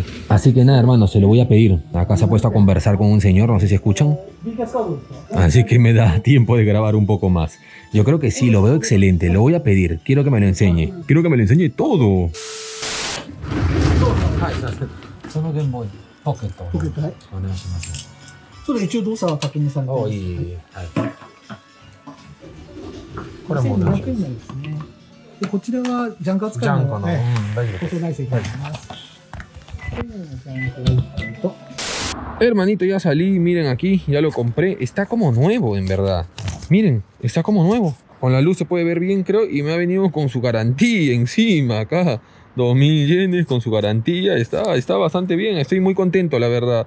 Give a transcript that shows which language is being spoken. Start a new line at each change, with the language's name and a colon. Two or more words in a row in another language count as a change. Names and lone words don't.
Spanish: Así que nada, hermanos, se lo voy a pedir. Acá se ha puesto a conversar con un señor, no sé si escuchan. Así que me da tiempo de grabar un poco más. Yo creo que sí, lo veo excelente, lo voy a pedir. Quiero que me lo enseñe. Quiero que me lo enseñe todo. Solo Game Boy Pocket.
Japanese: それ一応動作は確認されてます。いい。これも 1200円ですね。でこちらはジャンク扱いの大丈夫包装内製になります。ジャンク1本と
Spanish: Hermanito, ya salí, miren aquí, ya lo compré. Está como nuevo, en verdad. Miren, está como nuevo. Con la luz se puede ver bien, creo, y me ha venido con su garantía encima acá. 2.000 yenes con su garantía, está bastante bien, estoy muy contento, la verdad.